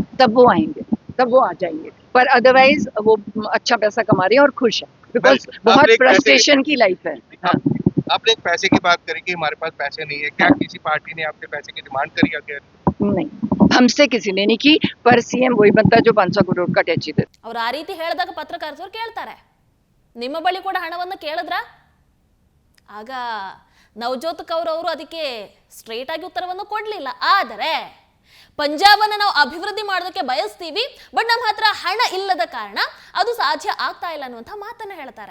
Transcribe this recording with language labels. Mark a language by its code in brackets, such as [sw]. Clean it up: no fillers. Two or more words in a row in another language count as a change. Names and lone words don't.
[hi] तब वो आएंगे, तब वो आ जाएंगे, पर अदरवाइज वो अच्छा पैसा कमा रहे हैं और खुश है, बिकॉज बहुत फ्रस्ट्रेशन की लाइफ है। हाँ। आपने एक पैसे की बात करी कि हमारे पास पैसे नहीं है, क्या किसी पार्टी ने आपसे पैसे की डिमांड करी आगे? नहीं, हमसे किसी ने नहीं की, पर सीएम वही बनता है जो 500 करोड़ का टैक्स दे। [kn] ಅವ್ರು ಆ ರೀತಿ ಹೇಳಿದಾಗ ಪತ್ರಕರ್ತರು ಕೇಳ್ತಾರೆ, ನಿಮ್ಮ ಬಳಿ ಕೂಡ ಹಣವನ್ನು ಕೇಳಿದ್ರ? ಆಗ ನವಜೋತ್ ಕೌರ್ ಅವರು ಅದಕ್ಕೆ ಸ್ಟ್ರೇಟ್ ಆಗಿ ಉತ್ತರವನ್ನು ಕೊಡ್ಲಿಲ್ಲ. ಆದರೆ ಪಂಜಾಬನ್ನು ನಾವು ಅಭಿವೃದ್ಧಿ ಮಾಡೋದಕ್ಕೆ ಬಯಸ್ತೀವಿ, ಬಟ್ ನಮ್ಮ ಹತ್ರ ಹಣ ಇಲ್ಲದ ಕಾರಣ ಅದು ಸಾಧ್ಯ ಆಗ್ತಾ ಇಲ್ಲ ಅನ್ನುವಂಥ ಮಾತನ್ನ ಹೇಳ್ತಾರೆ.